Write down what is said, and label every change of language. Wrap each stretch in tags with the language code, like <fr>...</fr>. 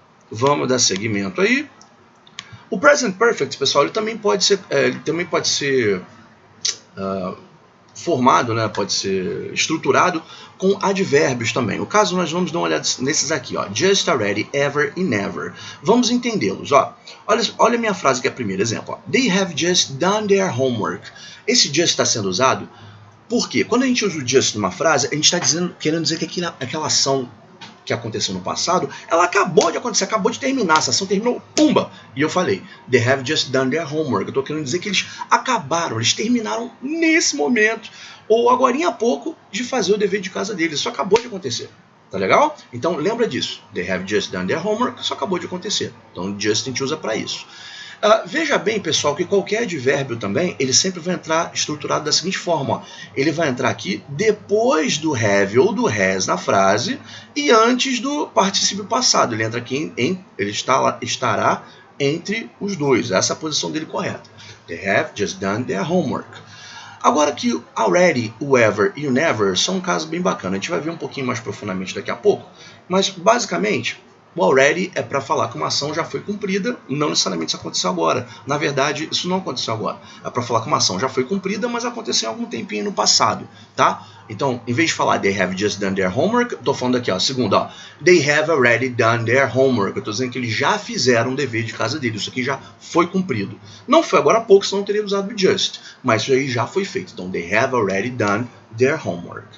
<pt>Vamos dar seguimento aí. O present perfect, pessoal, ele também pode ser formado, né, pode ser estruturado com advérbios também. No caso, nós vamos dar uma olhada nesses aqui, ó, just, already, ever e never. Vamos entendê-los, ó. Olha a minha frase que é o primeiro exemplo, ó.</pt> <en>They have just done their homework.</en> <pt>Esse just está sendo usado porque quando a gente usa o just numa frase, a gente está querendo dizer que aquela ação que aconteceu no passado, ela acabou de acontecer, acabou de terminar, essa ação terminou, pumba! E eu falei,</pt> <en>they have just done their homework.</en> <pt>Eu estou querendo dizer que eles acabaram, eles terminaram nesse momento, ou agorinha há pouco, de fazer o dever de casa deles. Isso acabou de acontecer. Tá legal? Então lembra disso.</pt> <en>They have just done their homework,</en> <pt>isso acabou de acontecer. Então just a gente usa para isso. Veja bem, pessoal, que qualquer advérbio também, ele sempre vai entrar estruturado da seguinte forma. Ó. Ele vai entrar aqui depois do have ou do has na frase e antes do particípio passado. Ele entra aqui, ele estará entre os dois. Essa é a posição dele correta.</pt> <en>They have just done their homework.</en> <pt>Agora que o already, o ever e o never são um caso bem bacana. A gente vai ver um pouquinho mais profundamente daqui a pouco. Mas, basicamente, o already é para falar que uma ação já foi cumprida, não necessariamente isso aconteceu agora. Na verdade, isso não aconteceu agora. É para falar que uma ação já foi cumprida, mas aconteceu algum tempinho no passado, tá? Então, em vez de falar</pt> <en>they have just done their homework,</en> <pt>estou falando aqui, ó, segundo, ó,</pt> <en>they have already done their homework.</en> <pt>Eu estou dizendo que eles já fizeram o dever de casa deles. Isso aqui já foi cumprido. Não foi agora há pouco, senão eu teria usado o just. Mas isso aí já foi feito.</pt> <en>Então, they have already done their homework.</en>